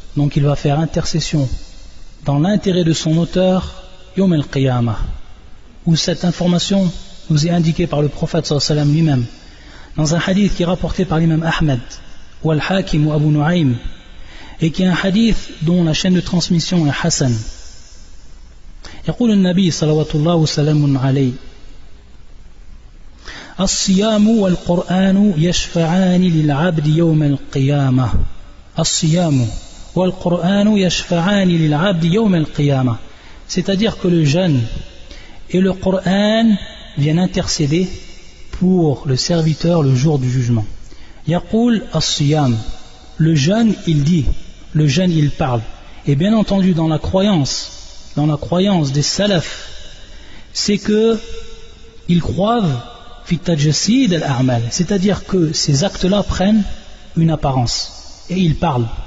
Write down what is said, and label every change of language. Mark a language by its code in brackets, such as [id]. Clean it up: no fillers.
[fr] Donc il va faire intercession dans l'intérêt de son auteur Yawm al-Qiyamah, où cette information nous est indiquée par le prophète sallallahu alayhi wa sallam lui-même dans un hadith qui est rapporté par l'imam Ahmed ou Al-Hakim ou Abu Nu'aym, et qui est un hadith dont la chaîne de transmission est Hassan. [ar] يقول النبي صلوات الله وسلام عليه: الصيام والقرآن يشفعان للعبد يوم القيامة. الصيام والقرآن يشفعان للعبد يوم القيامة. [fr] C'est-à-dire que le jeûne et le Coran viennent intercéder pour le serviteur le jour du jugement. [ar] يقول الصيام, [fr] le jeûne il dit, le jeûne il parle. Et bien entendu dans la croyance des salafs, c'est que ils croient [ar] fi tajsid al-a'mal, [fr] c'est-à-dire que ces actes-là prennent une apparence et ils parlent.